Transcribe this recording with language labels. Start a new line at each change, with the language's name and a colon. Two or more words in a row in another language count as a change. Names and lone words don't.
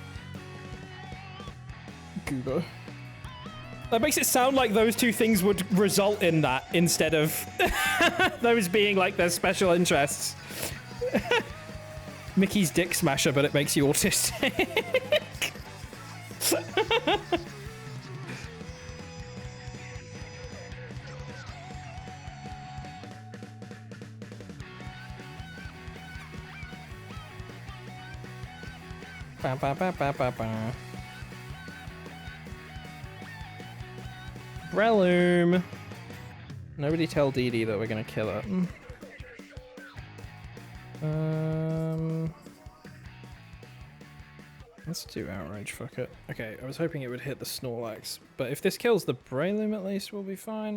English: Goober. That makes it sound like those two things would result in that instead of those being like their special interests. Mickey's dick smasher, but it makes you autistic. Ba, ba, ba, ba, ba, ba. Breloom. Nobody tell Dee Dee that we're gonna kill her. Let's do Outrage, fuck it. Okay, I was hoping it would hit the Snorlax, but if this kills the Breloom at least, we'll be fine.